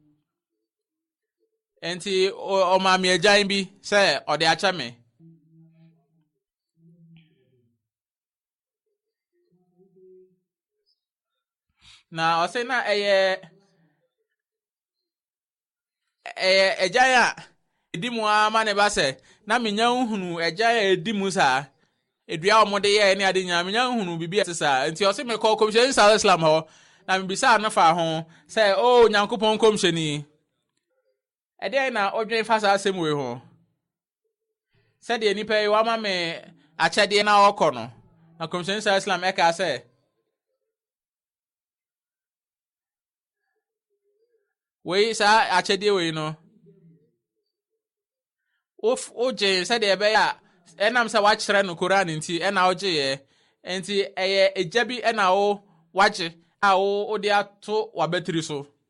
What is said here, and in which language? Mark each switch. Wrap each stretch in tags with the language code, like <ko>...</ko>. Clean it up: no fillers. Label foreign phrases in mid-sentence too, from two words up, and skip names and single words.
<ak>enti ɔma me agyan bi sɛ ɔde akyɛ me na ɔsɛ na ɛyɛ agyan a ɛdi mu ama ne ba sɛ na menya nhunu agyan a ɛdi mu saa edua ɔmo de yɛ ne ade nya menya nhunu bibi ate saa enti ɔsɛ me kɔ Kɔmhyɛni</ak> <ar>صلى الله عليه وسلم</ar> <ak>hɔ na mbisa no fa ho sɛ o Nyankopɔn Kɔmhyɛni ɛdeɛ na ɔdwen fa saa asɛm wei ho sɛdeɛ nipa yi wama me akyɛdeɛ na ɔkɔ no na Kɔmhyɛni</ak> <ar>صلى الله عليه وسلم</ar> <ak>ɛka sɛ wei saa akyɛdeɛ wei no ogye sɛdeɛ ɛbɛyɛ a ɛnam sɛ wakyerɛ no Koran nti ɛna ogyeɛ nti ɛyɛ egya bi ɛna wo wagye a wo de ato wabatiri so</ak>